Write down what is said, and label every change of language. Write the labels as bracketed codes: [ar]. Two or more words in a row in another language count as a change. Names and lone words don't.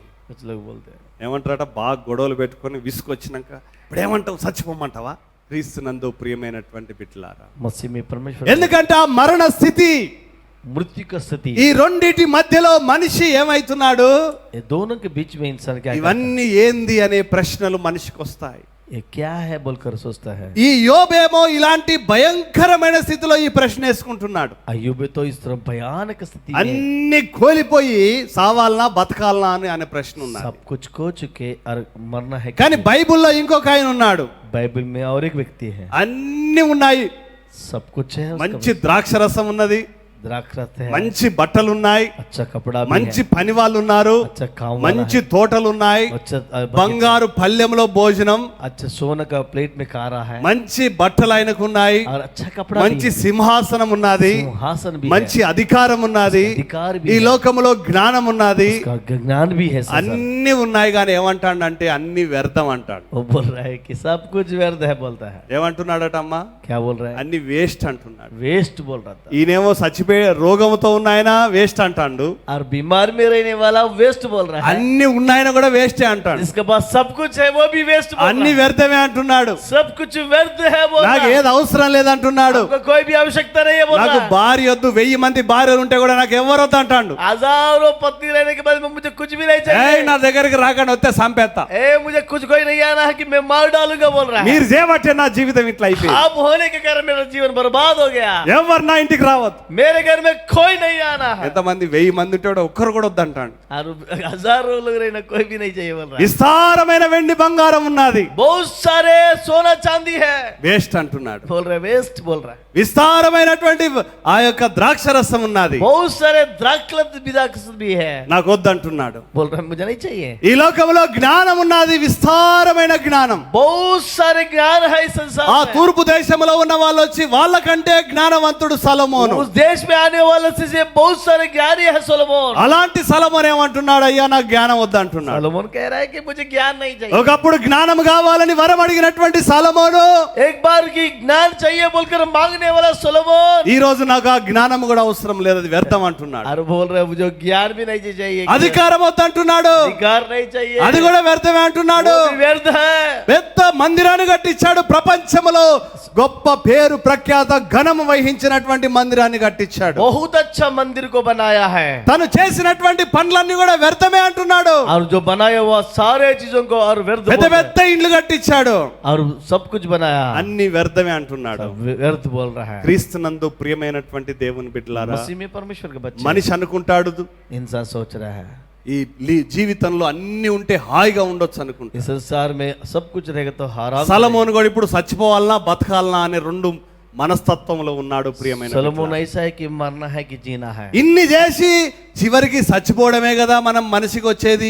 [hi] कुछ लोग बोलते हैं। [te] ఏమంటారట, బాగా గొడవలు పెట్టుకొని విసుకొచ్చినాక ఇప్పుడు ఏమంటావు, చచ్చిపోమంటావా? క్రీస్తునందు ప్రియమైనటువంటి బిడ్డలారా, [hi] मसीह में परमेश्वर [te] ఎందుకంటే ఆ మరణ స్థితి, [hi] मृत्यु का स्थिति, [te] ఈ రెండిటి మధ్యలో మనిషి ఏమైతున్నాడు? [hi] ये दोनों के बीच में इंसान क्या करता [te] ఇవన్నీ ఏంది అనే ప్రశ్నలు మనిషికి వస్తాయి. [hi] है? ये क्या है बोलकर सोचता है। [te] ఈ యోబేమో ఇలాంటి భయంకరమైన స్థితిలో ఈ ప్రశ్న వేసుకుంటున్నాడు. [hi] अय्यूब तो इस तरह भयानक स्थिति में [te] అన్ని కోల్పోయి సావాలనా బతకాలనా అని అనే ప్రశ్న ఉన్నది. [hi] सब कुछ खो चुके और मरना है [te] కానీ బైబిల్లో ఇంకొక ఆయన ఉన్నాడు. [hi] बाइबल में और एक व्यक्ति है, [te] అన్ని ఉన్నాయి, [hi] सब कुछ है, उसका [te] మంచి ద్రాక్షరసం ఉన్నది, [hi] द्राक्षरस है, [te] మంచి బట్టలు ఉన్నాయి, [hi] अच्छा कपड़ा भी [te] మంచి [hi] है, [te] పని వాళ్ళు ఉన్నారు, [hi] अच्छा काम वाला [te] మంచి [hi] है, [te] తోటలు ఉన్నాయి, [hi] अच्छा [te] బంగారు పళ్ళెంలో భోజనం, [hi] अच्छा सोने का प्लेट में खा रहा है, [te] మంచి బట్టలు ఆయనకు ఉన్నాయి, [hi] और अच्छा कपड़ा [te] మంచి [hi] भी है, [te] సింహాసనం ఉన్నది, [hi] सिंहासन भी [te] మంచి [hi] है, [te] అధికారం ఉన్నది, [hi] अधिकार भी [te] ఈ [hi] है, [te] లోకములో జ్ఞానం ఉన్నది, [hi] उसका ज्ञान भी है संसार। [te] అన్ని ఉన్నాయి. కానీ ఏమంటాడంటే అన్ని వ్యర్థం అంటాడు. [hi] वो बोल रहा है कि सब कुछ व्यर्थ है बोलता है। [te] ఏమంటున్నాడట అమ్మా? [hi] क्या बोल रहा है? [te] అన్ని వేస్ట్ అంటున్నాడు. [hi] वेस्ट बोल रहा था। [te] ఈయనేమో చచ్చిపోయే రోగంతో ఉన్నాయన వేస్ట్ అంటాడు, [hi] और बीमार में रहने वाला वेस्ट बोल रहा है, [te] అన్ని ఉన్నాయన కూడా వేస్టే అంటాడు. [hi] जिसके पास सब कुछ है वो भी वेस्ट बोल [te] అన్ని [hi] रहा है, [te] వ్యర్థమే అంటున్నాడు. [hi] सब कुछ व्यर्थ है बोल रहा [te] నాకు [hi] है, [te] ఏది అవసరం లేదంటున్నాడు. [hi] आपको कोई भी आवश्यकता नहीं है बोल [te] నాకు [hi] रहा है, [te] భార్య వద్దు, 1000 మంది భార్యలు ఉంటే కూడా నాకు ఎవరు వద్దు అంటాడు. [hi] हजारों पत्नी रहने के बाद में मुझे कुछ भी नहीं ఏయ్ चाहिए, [te] నా దగ్గరికి రాకండి, వస్తే సంపేత్తా. [hi] ए मुझे कुछ कोई नहीं आना है कि मैं मार डालूंगा बोल रहा है। [te] మీరు చేయబట్టే నా జీవితం ఇట్లా అయిపోయింది. [hi] आप होने के कारण मेरा जीवन बर्बाद हो गया, [te] ఎవరు నా ఇంటికి రావద్దు. [hi] मेरे घर में कोई नहीं आना है, [te] ఎంతమంది 1000 మంది ఉంటే కూడా ఒక్కరు కూడా వద్దు అంటాడు. [hi] और हजारों लोग रहना कोई भी नहीं चाहिए बोल रहा है, [te] విస్తారమైన వెండి బంగారం ఉన్నది, [hi] बहुत सारे सोना चांदी है [te] వేస్ట్ అంటున్నాడు. [hi] बोल रहे वेस्ट बोल रहा है, [te] విస్తారమైనటువంటి ఆ యొక్క ద్రాక్షరసం ఉన్నది, [hi] बहुत सारे द्राक्षरस भी है [te] నాకు వద్దు అంటున్నాడు. [hi] बोल रहे मुझे नहीं चाहिए, [te] ఈ లోకంలో జ్ఞానం ఉన్నది, విస్తారమైన జ్ఞానం. [hi] बहुत सारे ज्ञान है इस संसार [te] ఆ [hi] में, [te] తూర్పు దేశంలో ఉన్న వాళ్ళు వచ్చి వాళ్ళకంటే జ్ఞానవంతుడు సొలొమోను. [hi] उस देश में आने वाले से बहुत सारे ज्ञानी है सोलोमन। [te] అలాంటి సొలొమోను ఏమంటున్నాడు, అయ్యా నాకు జ్ఞానం వద్దు అంటున్నాడు. [hi] सोलोमन कह रहा है कि मुझे ज्ञान नहीं चाहिए, [te] ఒకప్పుడు జ్ఞానం కావాలని వరం అడిగినటువంటి సొలొమోను [hi] एक बार की ज्ञान चाहिए बोलकर मांगने वाला सोलोमन [te] ఈ రోజు నాకు ఆ జ్ఞానం కూడా అవసరం లేదు, అది వ్యర్థం అంటున్నాడు. [hi] और बोल रहे मुझे ज्ञान भी नहीं चाहिए, [te] అధికారం వద్దు అంటున్నాడు, [hi] अधिकार नहीं चाहिए, [te] అది కూడా వ్యర్థమే అంటున్నాడు. [hi] वो भी व्यर्थ है, [te] పెద్ద మందిరాన్ని కట్టించాడు, ప్రపంచంలో గొప్ప పేరు ప్రఖ్యాత ఘనము వహించినటువంటి మందిరాన్ని కట్టించాడు. [hi] बहुत अच्छा मंदिर को बनाया है, [te] తను చేసినటువంటి పనులన్నీ కూడా వ్యర్థమే అంటున్నాడు. [hi] और जो बनाया हुआ सारे चीजों को और व्यर्थ [te] పెద్ద [hi] बोल रहा [te] పెద్ద ఇండ్లు కట్టించాడు, [hi] है, और सब कुछ बनाया [te] అన్ని వ్యర్థమే అంటున్నాడు. [hi] सब व्यर्थ बोल रहा है। [te] క్రీస్తునందు ప్రియమైనటువంటి దేవుని బిడ్డలారా, [hi] मसीह में परमेश्वर के बच्चे, [te] మనిషి అనుకుంటాడు [hi] इंसान सोच रहा है [te] ఈ జీవితంలో అన్ని ఉంటే హాయిగా ఉండొచ్చు అనుకుంటా. [hi] इस संसार में सब कुछ रहेगा तो आराम से [te] సొలొమోను కూడా ఇప్పుడు చచ్చిపోవాలనా బతకాలనా అనే రెండు మనస్తత్వంలో ఉన్నాడు ప్రియమైన [hi] सलोमोन [te] బిడ్డలారా. [hi] ऐसा है कि मरना है कि जीना है। [te] ఇన్ని చేసి చివరికి చచ్చిపోవడమే కదా మనం మనిషికి వచ్చేది.